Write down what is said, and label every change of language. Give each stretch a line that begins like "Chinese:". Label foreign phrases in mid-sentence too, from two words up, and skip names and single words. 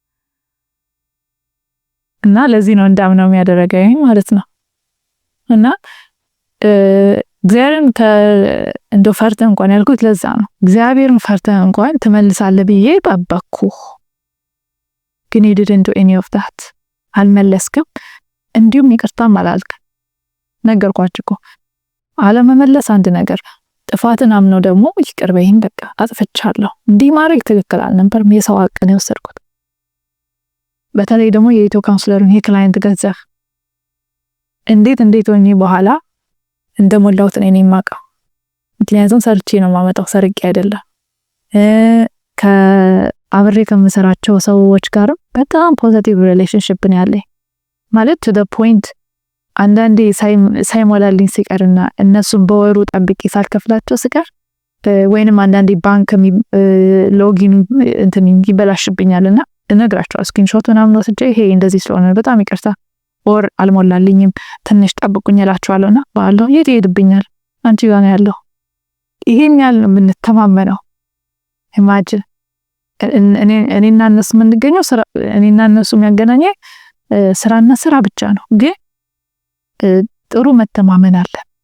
Amharic: እና ለዚህ ነው እንዳምነው የሚያደርገኝ ማለት ነው። እና እግዚአብሔርን እንደው ፈርተህ እንኳን ያልኩት ለዛ ነው። እግዚአብሔርን ፈርተህ እንኳን ትመልሳለህ ብዬ ጠበቅኩ። ግን
English: you didn't do any of that።
Amharic: አልመለስክም፣ እንዲሁም ይቅርታም አላልክም። ነገርኳችሁ እኮ አለመመለስ አንድ ነገር፣ ጥፋትን አምነው ደግሞ ይቅር በይኝ በቃ አጥፍቻለሁ፣ እንዲህ ማድረግ ትክክል አልነበረም፣ የሰው ሀቅ ነው የወሰድኩት። በተለይ ደግሞ የኢትዮ ካውንስለርን የክላይንት ገንዘብ እንዴት ሆኜ በኋላ እንደሞላሁት እኔ ነኝ የማውቀው። ምክንያቱም ሰርቼ ነው የማመጣው፣ ሰርቄ አይደለም። ከአብሬ ከምሰራቸው ሰዎች ጋር በጣም
English: positive relationship
Amharic: ነው ያለኝ ማለት
English: to the point
Amharic: አንዳንዴ ሳይሞላልኝ ሲቀርና እነሱም በወሩ ጠብቄ ሳልከፍላቸው ሲቀር ወይንም አንዳንዴ
English: bank login
Amharic: እንትን ይበላሽብኛልና እነግራቸዋለሁ። ስክሪንሾት ምናምን ወስጄ ይሄ እንደዚህ ስለሆነ በጣም ይቅርታ ኦር አልሞላልኝም ትንሽ ጠብቁኝ እላቸዋለሁና ባለው የት ይሄድብኛል አንቺ ጋር ነው ያለው። ይሄን ያህል የምንተማመነው ኢማጂን እኔና እነሱ የምንገኘው ስራ እኔና እነሱ የሚያገናኘ ስራና ስራ ብቻ ነው። ግን ጥሩ መተማመን አለ።